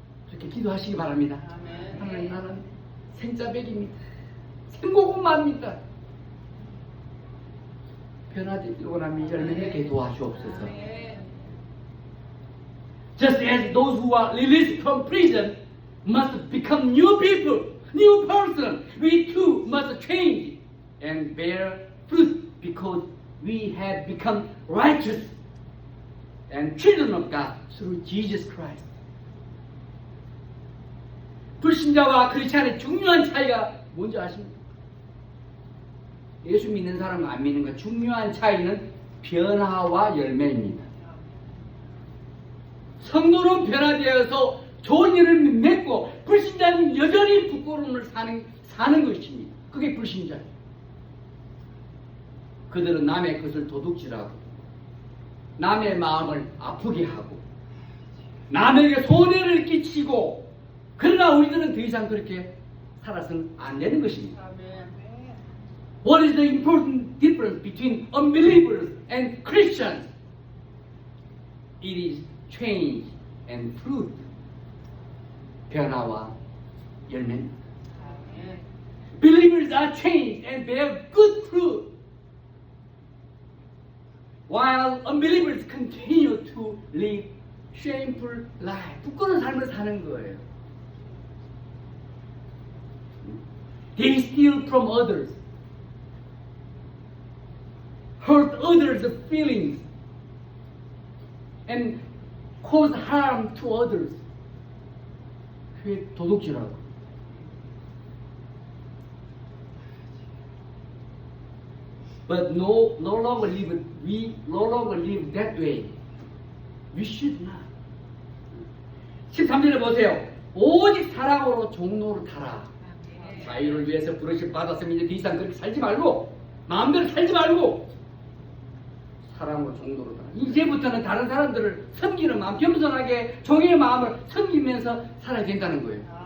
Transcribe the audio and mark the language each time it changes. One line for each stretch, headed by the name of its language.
Korean: 이렇게 기도하시기 바랍니다. 하나님, 나는 생자백입니다. 생고구마입니다. 변화되기를 원하며 열매 맺게 도와주옵소서.
English: Just as those who are released from prison must become new people, new person, we too must change and bear fruit because we have become righteous and children of God through Jesus Christ.
Korean: 불신자와 크리스찬의 중요한 차이가 뭔지 아십니까? 예수 믿는 사람과 안 믿는 것 중요한 차이는 변화와 열매입니다. 성도는 변화되어서 좋은 일을 맺고 불신자는 여전히 부끄러움을 사는 것입니다. 그게 불신자예요. 그들은 남의 것을 도둑질하고 남의 마음을 아프게 하고 남에게 손해를 끼치고, 그러나 우리들은 더 이상 그렇게 살아서는 안 되는 것입니다.
English: What is the important difference between unbelievers and Christians? It is change and fruit.
Korean: 변화와 열매.
English: Believers are changed and bear good fruit, while unbelievers continue to live shameful life.
Korean: 부끄러운 삶을 사는 거예요.
English: They steal from others, hurt others' feelings, and cause harm to others.
Korean: 그게 도둑질하고.
English: But we no longer live that way. We should not.
Korean: 13절에 보세요. 오직 사랑으로 종로를 타라. 자유를 위해서 부르심 받았으면 이제 더 이상 그렇게 살지 말고, 마음대로 살지 말고 사랑으로 종로를 타라. 이제부터는 다른 사람들을 섬기는 마음, 겸손하게 종의 마음을 섬기면서 살아야 된다는 거예요.